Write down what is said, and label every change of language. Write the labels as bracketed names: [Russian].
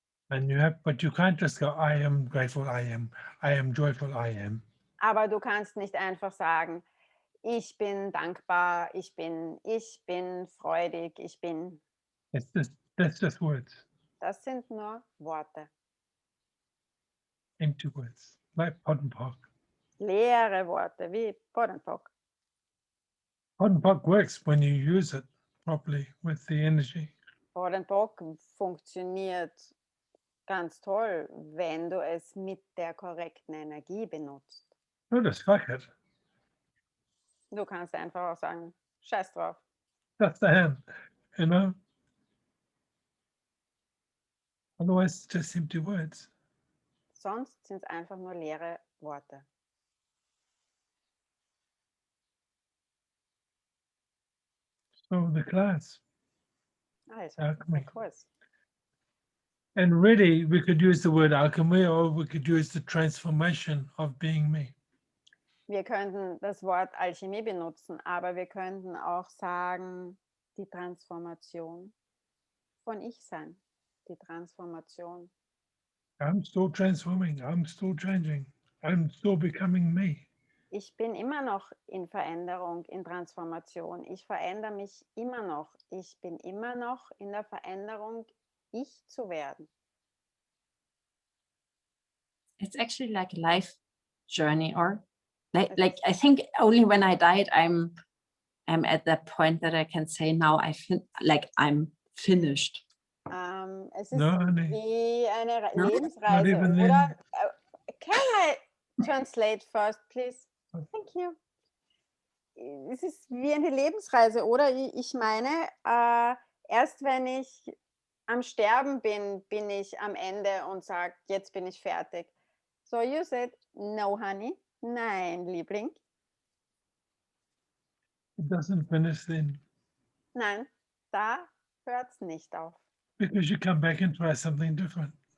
[English] And but you can't just go, I am grateful, I am joyful, I am. [German] Aber du kannst nicht einfach sagen, ich bin dankbar, ich bin freudig, ich bin. [English] That's just words, [German] Das sind nur Worte. [English] empty words, like pot and pock. [German] Leere Worte, wie Podenpock. [English] Pot and pock works when you use it properly with the energy. [German] Podenpock funktioniert ganz toll, wenn du es mit der korrekten Energie benutzt. [English] No, just fuck it. [German] Du kannst einfach auch sagen, scheiß drauf. [English] That's the hand, you know? Otherwise, it's just empty words. [German] Sonst sind es einfach nur leere Worte. [English] So the class. [German] Also, [English] Alchemy. [German] der Kurs. [English] And really, we could use the word alchemy, or we could use the transformation of being me. [German] Wir könnten das Wort Alchemie benutzen, aber wir könnten auch sagen, die Transformation von Ich-Sein. Die Transformation. [English] I'm still transforming. I'm still changing. I'm still becoming me. [German] Ich bin immer noch in Veränderung, in Transformation. Ich verändere mich immer noch. Ich bin immer noch in der Veränderung, ich zu werden. [English] It's actually like a life journey, or like I think only when I died, I'm at that point that I can say now I'm finished. [German] Es ist [English] No, honey. [German] wie eine [English] No? [German] Lebensreise. [English] even then. [German] Oder [English] can I translate first, please? Thank you. [German] Es ist wie eine Lebensreise, oder? Ich meine, erst wenn ich am Sterben bin, bin ich am Ende und sage, jetzt bin ich fertig. [English] So you said, no, honey. [German] Nein, Liebling. [English] It doesn't finish then, [German] Nein, da hört es nicht auf. [English] because you come back and try something different.